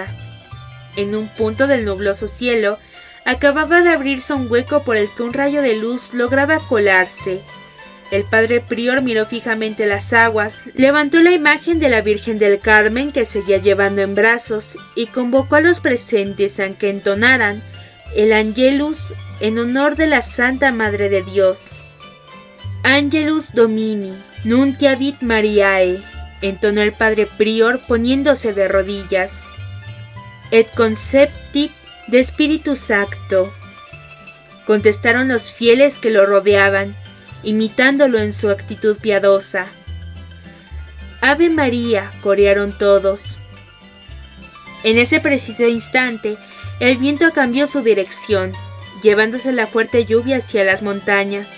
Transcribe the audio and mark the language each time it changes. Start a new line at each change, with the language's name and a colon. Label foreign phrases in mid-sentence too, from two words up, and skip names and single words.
Spanish: En un punto del nubloso cielo, acababa de abrirse un hueco por el que un rayo de luz lograba colarse. El padre prior miró fijamente las aguas, levantó la imagen de la Virgen del Carmen que seguía llevando en brazos y convocó a los presentes a que entonaran el Angelus en honor de la Santa Madre de Dios.
Latin: Angelus Domini, nuntiavit Mariae,
Spanish: entonó el padre prior poniéndose de rodillas.
Latin: Et conceptit de Spiritus Sancto,
Spanish: contestaron los fieles que lo rodeaban, imitándolo en su actitud piadosa. Ave María, corearon todos. En ese preciso instante, el viento cambió su dirección, llevándose la fuerte lluvia hacia las montañas.